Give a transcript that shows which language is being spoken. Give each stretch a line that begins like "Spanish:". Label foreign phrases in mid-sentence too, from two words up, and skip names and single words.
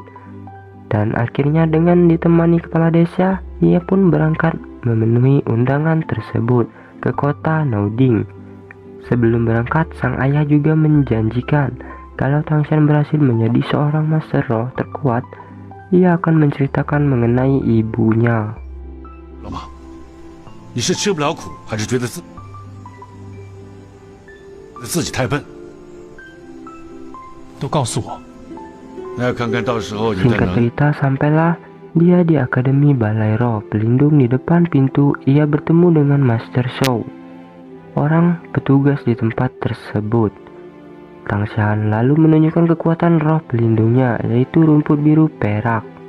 Indonesian: Dan akhirnya dengan ditemani kepala desa, ia pun berangkat memenuhi undangan tersebut ke kota Nauding. Sebelum berangkat, sang ayah juga menjanjikan kalau Tangshan berhasil menjadi seorang Master Roh terkuat, ia akan menceritakan mengenai ibunya.
Chinese: 老马，你是吃不了苦，还是觉得自己太笨？都告诉我。那要看看到时候你的
Indonesian: Singkat
Chinese: 能。
Indonesian: cerita, sampailah dia di Akademi Balai Roh Pelindung. Di depan pintu, ia bertemu dengan Master Shou, orang petugas di tempat tersebut. Tangshan lalu menunjukkan kekuatan roh pelindungnya, yaitu rumput biru perak.